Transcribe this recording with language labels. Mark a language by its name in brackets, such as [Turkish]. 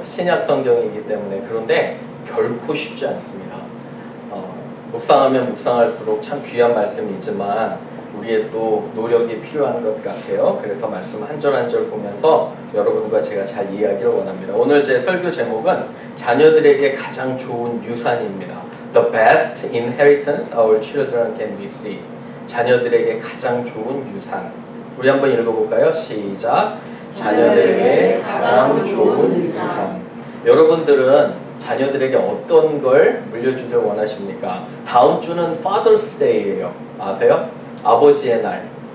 [Korean] 신약 성경이기 때문에. 그런데 결코 쉽지 않습니다. 묵상하면 묵상할수록 참 귀한 말씀이지만 우리의 또 노력이 필요한 것 같아요. 그래서 말씀 한 절 한 절 보면서 여러분과 제가 잘 이해하기를 원합니다. 오늘 제 설교 제목은 자녀들에게 가장 좋은 유산입니다. [English] The best inheritance our children can receive. [Korean] 자녀들에게 가장 좋은 유산. 우리 한번 읽어볼까요? 시작. 자녀들에게 가장 좋은 유산. 여러분들은 자녀들에게 어떤 걸 물려주길 원하십니까? 다음 주는 Father's Day예요. 아세요? 아버지의 날.